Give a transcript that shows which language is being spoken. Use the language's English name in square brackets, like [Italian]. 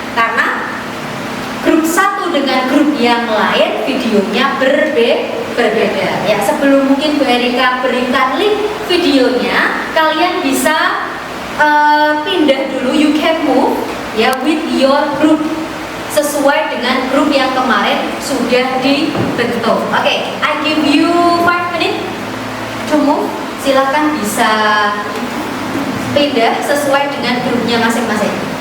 [Indonesian] Karena grup satu dengan grup yang lain videonya berbeda. Ya, sebelum mungkin Bu Erika berikan link videonya, kalian bisa pindah dulu. [English] You can move [Indonesian] ya [English] with your group [Indonesian] sesuai dengan grup yang kemarin sudah dibentuk. [English] Oke, I give you 5 minutes to move. [Indonesian] Silakan bisa pindah sesuai dengan grupnya masing-masing.